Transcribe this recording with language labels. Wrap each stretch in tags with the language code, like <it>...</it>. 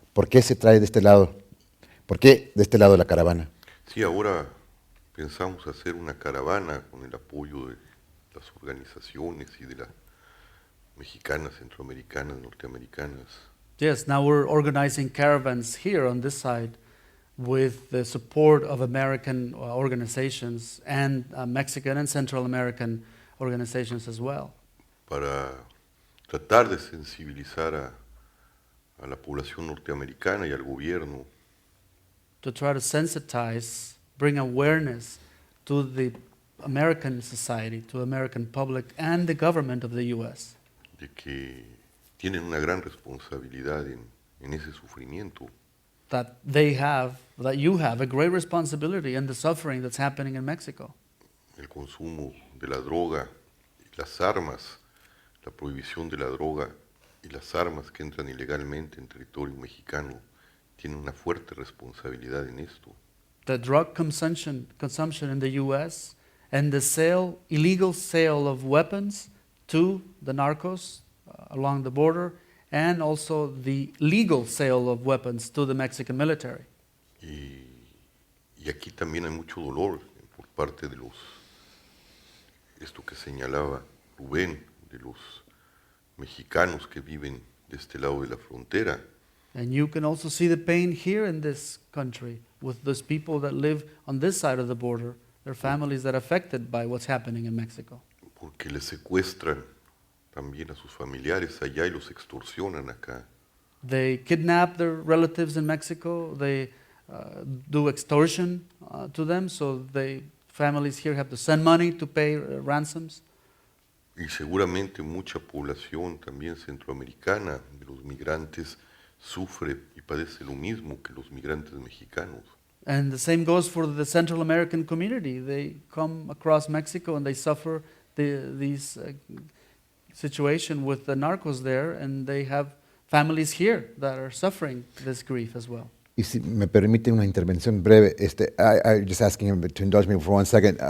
<es>¿Por qué se trae de este lado? ¿Por qué de este lado la caravana? Sí, ahora pensamos hacer una caravana con el apoyo de las organizaciones y de las mexicanas, centroamericanas, norteamericanas.</es> <en>Yes, now we're organizing caravans here on this side with the support of American organizations and Mexican and Central American organizations as well,</en> <es>Para tratar de sensibilizar a la población norteamericana y al gobierno</es> <en>to try to sensitize, bring awareness to the American society, to American public and the government of the U.S.</en> <es>de que tienen una gran responsabilidad en ese sufrimiento.</es> <en>that you have a great responsibility in the suffering that's happening in Mexico.</en> <es>El consumo de la droga y las armas, la prohibición de la droga y las armas que entran ilegalmente en territorio mexicano, tienen una fuerte responsabilidad en esto.</es> <en>The drug consumption in the U.S. and the illegal sale of weapons to the narcos along the border, and also the legal sale of weapons to the Mexican military.</en> <es>Y aquí también hay mucho dolor por parte de esto que señalaba Rubén, de los mexicanos que viven de este lado de la frontera.</es> <en>And you can also see the pain here in this country with those people that live on this side of the border, their families that are affected by what's happening in Mexico.</en> <es>Porque les secuestran también a sus familiares allá y los extorsionan acá.</es> <en>They kidnap their relatives in Mexico. They do extortion to them, so families here have to send money to pay ransoms.</en> <es>Y seguramente mucha población también centroamericana de los migrantes sufre y padece lo mismo que los migrantes mexicanos.</es> <en>And the same goes for the Central American community. They come across Mexico and they suffer these situation with the narcos there, and they have families here that are suffering this grief as well.</en> <es>Y si me permite una intervención breve,</es> <en>I'm just asking him to indulge me for 1 second.</en>